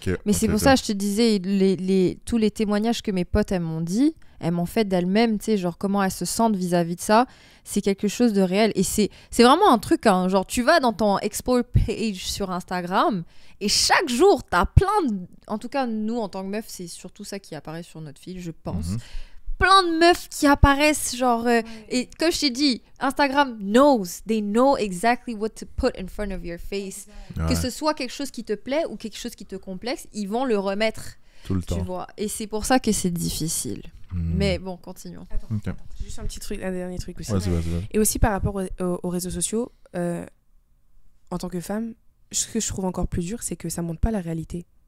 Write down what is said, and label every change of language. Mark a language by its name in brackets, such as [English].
[French] Mais c'est pour ça que je te disais, tous les témoignages que mes potes, elles m'ont dit, elles m'ont fait d'elles-mêmes, tu sais, genre comment elles se sentent vis-à-vis de ça, c'est quelque chose de réel. Et c'est vraiment un truc, hein, genre tu vas dans ton Explore page sur Instagram et chaque jour, t'as plein de... En tout cas, nous, en tant que meufs, c'est surtout ça qui apparaît sur notre fil, je pense. Plein de meufs qui apparaissent, genre... et comme je t'ai dit, [English] Instagram they know exactly what to put in front of your face. [French] Que ce soit quelque chose qui te plaît ou quelque chose qui te complexe, ils vont le remettre. Tout le temps. Tu vois. Et c'est pour ça que c'est difficile. Mais bon, continuons. Attends. Juste un dernier truc aussi. Vas-y. Et aussi par rapport aux réseaux sociaux, en tant que femme, ce que je trouve encore plus dur, c'est que ça montre pas la réalité.